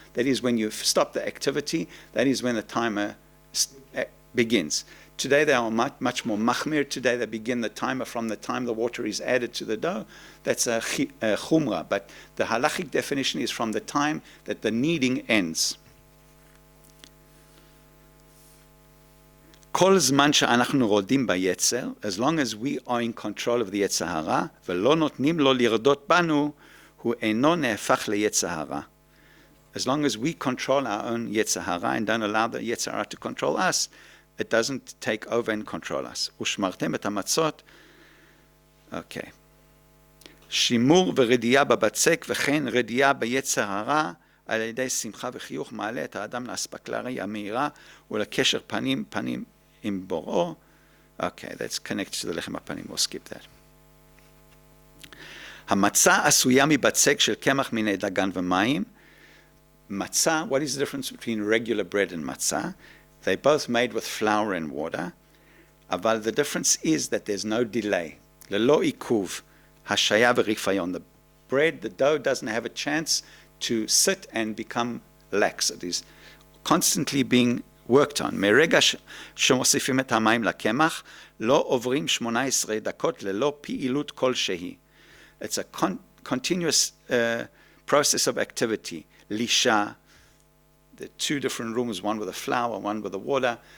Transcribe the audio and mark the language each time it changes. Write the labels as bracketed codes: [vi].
[en] That is when you stop the activity, that is when the timer begins. Today they are much more machmir. Today they begin the timer from the time the water is added to the dough. That's a chumrah, but the halachic definition is from the time that the kneading ends. [he] כל זמן שאנחנו רודים ביצר, [en] as long as we are in control of the [he] יצר הרע, ולא נותנים לו לרדות בנו, הוא אינו נהפך ליצר הרע. [en] As long as we control our own יצר הרע and don't allow the יצר הרע to control us, it doesn't take over and control us. [he] ושמרתם את המצות, okay. שימור ורדייה בבצק וכן רדייה ביצר הרע, על ידי שמחה וחיוך מעלה את האדם לאספקלריה המהירה ולקשר פנים עם בוראו. [en] Okay, that's connected to the lechem hapanim. We'll skip that. [he] המצה עשויה מבצק של קמח מיני דגן ומים. [en] Matzah, what is the difference between regular bread and matzah? They're both made with flour and water. [he] אבל [en] the difference is that there's no delay. [he] ללא עיכוב, השהיה וריפיון. [en] The bread, the dough doesn't have a chance to sit and become lax. It is constantly being worked on. [he] מרגע שמוסיפים את המים לקמח, לא עוברים 18 דקות ללא פעילות כלשהי. [en] It's a continuous process of activity. Lisha, the two different rooms, one with the flour, one with the water.